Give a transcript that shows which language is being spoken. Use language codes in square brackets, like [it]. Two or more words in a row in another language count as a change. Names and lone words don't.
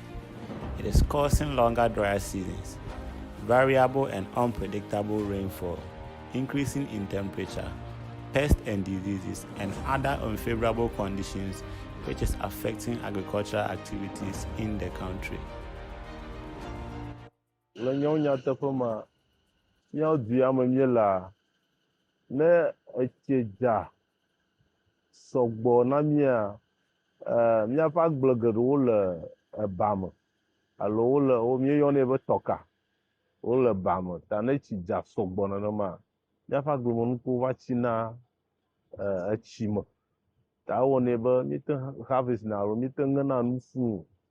[en] It is causing longer dry seasons, variable and unpredictable rainfall, increasing in temperature, pests and diseases, and other unfavorable conditions which is affecting agricultural activities in the country. [ee] Ne etseja sɔgbɔ na mia míaƒe agble geɖewo le ebame alo wole míeyɔnɛ be tɔka wole bame ta ne etsi dza sɔgbɔ nenema míaƒe agblemenukuwo va tsina etsi me ta ewɔnɛ be míete harvest na alo míete ŋena nu fũu